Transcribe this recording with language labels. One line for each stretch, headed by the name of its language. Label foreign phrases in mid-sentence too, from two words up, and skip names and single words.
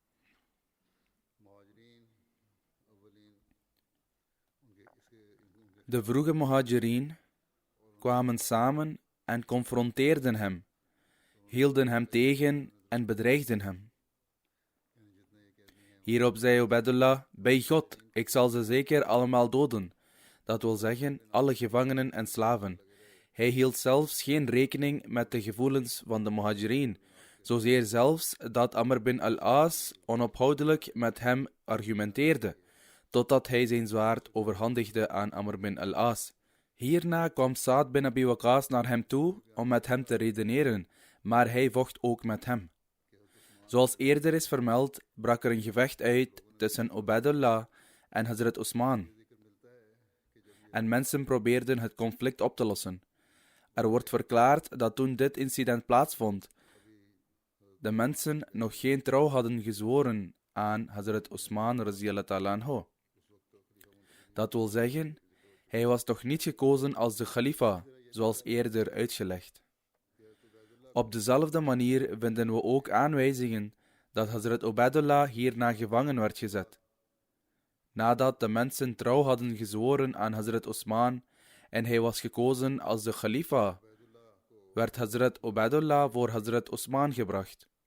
Dutch: De vroege Muhajirin kwamen samen en confronteerden hem, hielden hem tegen en bedreigden hem. Hierop zei Ubaidullah: bij God, ik zal ze zeker allemaal doden. Dat wil zeggen, alle gevangenen en slaven. Hij hield zelfs geen rekening met de gevoelens van de Muhajirin, zozeer zelfs dat Amr bin al-As onophoudelijk met hem argumenteerde, totdat hij zijn zwaard overhandigde aan Amr bin al-As. Hierna kwam Sa'd bin Abi Waqqas naar hem toe om met hem te redeneren, maar hij vocht ook met hem. Zoals eerder is vermeld, brak er een gevecht uit tussen Ubaidullah en Hazrat Usman. En mensen probeerden het conflict op te lossen. Er wordt verklaard dat toen dit incident plaatsvond, de mensen nog geen trouw hadden gezworen aan Hazrat Usman
Arabic: رضي الله عنه.
Dutch: Dat wil zeggen, hij was nog niet gekozen als de khalifa, zoals eerder uitgelegd. Op dezelfde manier vinden we ook aanwijzingen dat Hazrat Ubaidullah hierna gevangen werd gezet. Nadat de mensen trouw hadden gezworen aan Hazrat Usman en hij was gekozen als de khalifa, werd Hazrat Ubaidullah voor Hazrat Usman gebracht.